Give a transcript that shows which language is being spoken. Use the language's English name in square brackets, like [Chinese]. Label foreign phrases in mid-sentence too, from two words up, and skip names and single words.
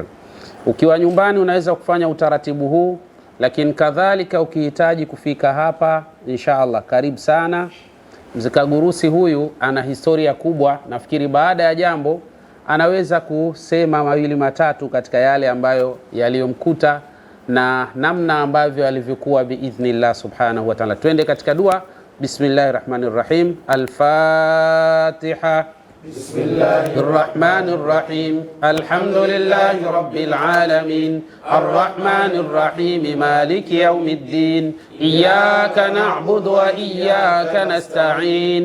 [Swahili] Ukiwa nyumbani unaweza kufanya utaratibu huu, lakini kadhalika ukihitaji kufika hapa inshallah karibu sana. Mzee Kagurusi huyu ana historia kubwa, nafikiri baada ya jambo anaweza kusema mawili matatu katika yale ambayo yaliyomkuta na namna ambavyo alivyokuwa [Arabic] بإذن الله سبحانه وتعالى. [Swahili] Twende katika dua. [Arabic] بسم الله الرحمن الرحيم. Al-Fatiha. بسم الله الرحمن الرحيم. الحمد لله رب العالمين. الرحمن الرحيم. مالك يوم الدين. إياك نعبد وإياك نستعين.